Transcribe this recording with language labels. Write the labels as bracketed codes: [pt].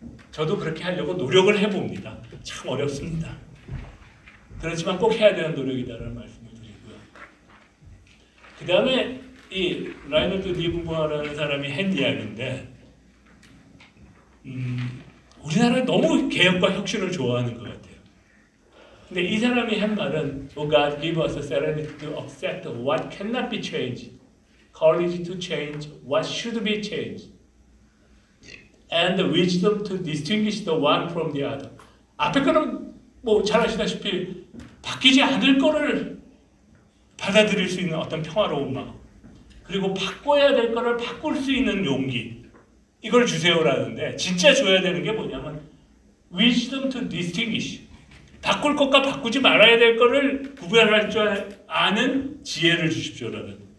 [ko] 저도 그렇게 하려고 노력을 해봅니다. 참 어렵습니다. 그렇지만 꼭 해야 되는 노력이다라는 말씀을 드리고요. 그 다음에 이 라이너드 리브모어라는 사람이 한 이야기인데 우리나라는 너무 개혁과 혁신을 좋아하는 것 같아요. 근데 이 사람이 한 말은 [en] Oh God, give us the serenity to accept what cannot be changed, courage to change what should be changed, and the wisdom to distinguish the one from the other. [ko] 앞에 거는 뭐 잘 아시다시피 바뀌지 않을 거를 받아들일 수 있는 어떤 평화로운 마음, 그리고 바꿔야 될 거를 바꿀 수 있는 용기, 이걸 주세요라는데 진짜 줘야 되는 게 뭐냐면 [en] wisdom to distinguish, [ko] 바꿀 것과 바꾸지 말아야 될 거를 구별할 줄 아는 지혜를 주십시오라는.